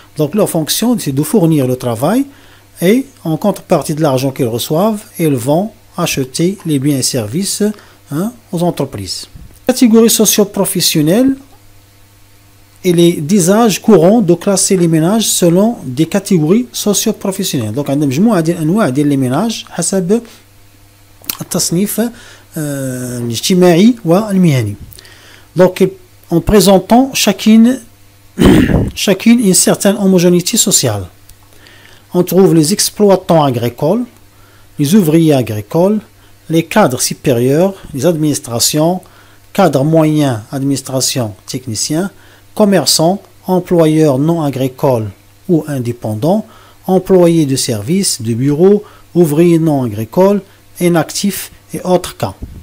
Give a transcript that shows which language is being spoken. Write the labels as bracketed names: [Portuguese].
[French] Donc, leur fonction, c'est de fournir le travail et, en contrepartie de l'argent qu'ils reçoivent, ils vont acheter les biens et services aux entreprises. Catégorie socio-professionnelle, il est d'usage courant de classer les ménages selon des catégories socio-professionnelles. Donc, [Arabic] عندنا مجموعة ديال الأنواع ديال [French] les ménages [Arabic] حسب التصنيف الاجتماعي والمهني. [French] Donc, en présentant chacune une certaine homogénéité sociale. On trouve les exploitants agricoles, les ouvriers agricoles, les cadres supérieurs, les administrations, cadre moyen, administration, technicien, commerçants, employeurs non agricoles ou indépendants, employés de services, de bureaux, ouvriers non agricoles, inactifs et autres cas.